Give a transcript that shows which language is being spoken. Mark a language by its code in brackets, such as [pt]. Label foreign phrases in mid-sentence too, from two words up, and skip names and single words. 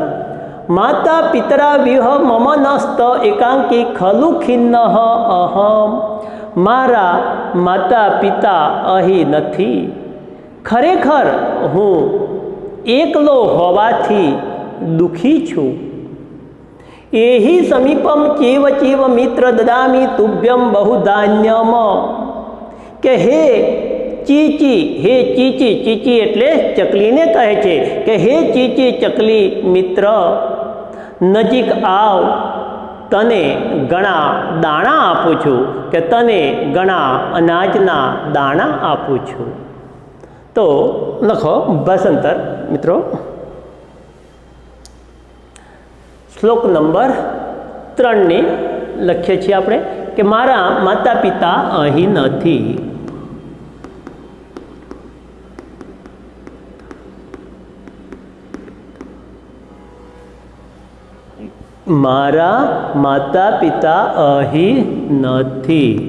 [sa] માતા પિતરા વિહ મમ નસ્ત એકાંકી ખલુ ખિન્ન અહમ. [gu] મારા માતા પિતા અહીં નથી, ખરેખર હું એકલો હોવાથી દુઃખી છું. [sa] एहि समीपम चीव चीव मित्र ददामी तुभ्यम बहुधान्यम के हे चीची, हे चीची, [gu] ચીચી એટલે ચકલીને કહે છે કે હે ચીચી ચકલી મિત્ર નજીક આવ, તને ઘણા દાણા આપું છું કે તને ઘણા અનાજના દાણા આપું છું। તો લખો ભાષાંતર મિત્રો। શ્લોક નંબર 3 ને લખીએ છીએ આપણે કે મારા માતા પિતા અહીં નથી। મારા માતા પિતા અહી નથી।